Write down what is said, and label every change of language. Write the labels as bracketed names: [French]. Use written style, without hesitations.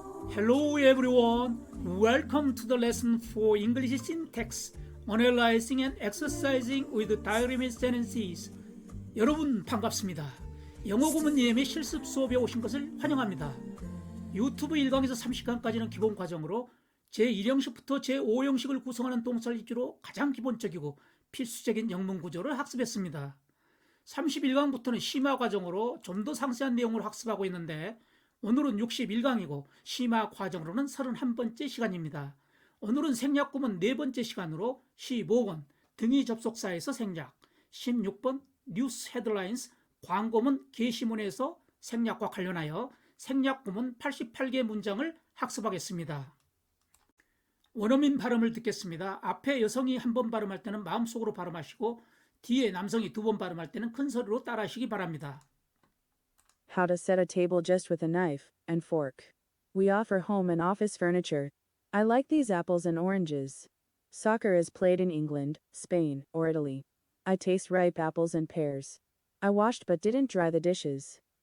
[English] Hello everyone, welcome to the lesson for English syntax, analyzing and exercising with diagram sentences. [Korean] 여러분 반갑습니다. 영어 구문 예매 실습 수업에 오신 것을 환영합니다. 유튜브 1강에서 30강까지는 기본 과정으로 제1형식부터 제5형식을 구성하는 동사를 위주로 가장 기본적이고 필수적인 영문 구조를 학습했습니다. 31강부터는 심화 과정으로 좀 더 상세한 내용을 학습하고 있는데 오늘은 61강이고 심화 과정으로는 31번째 시간입니다. 오늘은 생략 구문 4번째 시간으로 15번 등위 접속사에서 생략, 16번 뉴스 헤드라인스 광고문 게시문에서 생략과 관련하여 생략 구문 88개 문장을 학습하겠습니다. 원어민 발음을 듣겠습니다. 앞에 여성이 한 번 발음할 때는 마음속으로 발음하시고 뒤에 남성이 2번 발음할 때는 큰 소리로 따라하시기 바랍니다. [English] How to set a table just with a knife and fork. We offer home and office furniture. I like these apples and oranges. Soccer is played in England, Spain, or Italy. I taste ripe apples and pears. I washed but didn't dry the dishes.